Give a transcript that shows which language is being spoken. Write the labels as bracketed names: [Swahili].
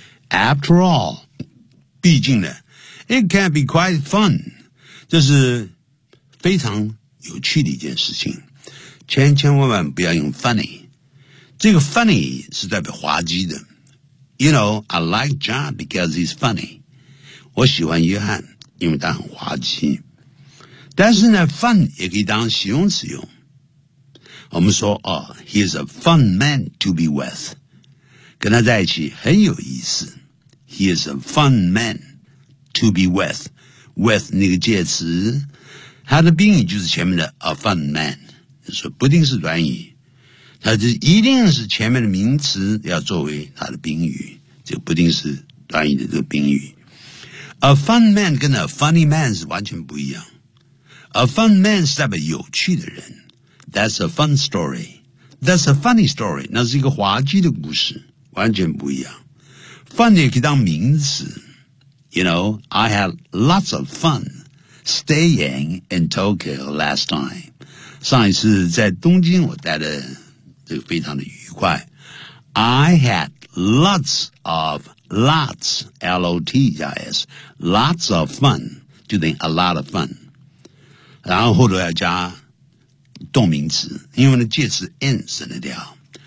[English] After all, [Chinese] 毕竟呢 [English] it can be quite fun, [Chinese] 这是非常有趣的一件事情。千千万万不要用 funny, 这个 funny 是代表滑稽的。 [English] You know, I like John because he's funny. [Chinese] 我喜欢约翰因为他很滑稽。但是呢 [English] fun [Chinese] 也可以当形容词用。我们说、 [English] oh, he is a fun man to be with. [Chinese] 跟他在一起很有意思。 [English] He is a fun man to be with. [Chinese] With 那个介词他的宾语就是前面的 [English] a fun man。 [Chinese] 说不一定是短语，它就一定是前面的名词要作为它的宾语，这不一定是短语的这个宾语。 [English] A fun man 跟 a funny man [Chinese] 是完全不一样。 [English] A fun man [Chinese] 是代表有趣的人。 [English] That's a fun story. That's a funny story. [Chinese] 那是一个滑稽的故事，完全不一样。 Fun 也可以当名词。 [English] You know, I had lots of fun staying in Tokyo last time. [Chinese] 上一次在东京我待的这个非常的愉快。 [English] I had lots of, lots, L-O-T-S, lots of fun, [Chinese] 就等于 [English] a lot of fun. [Chinese] 然后后头要加动名词因为呢介词 in 省得掉。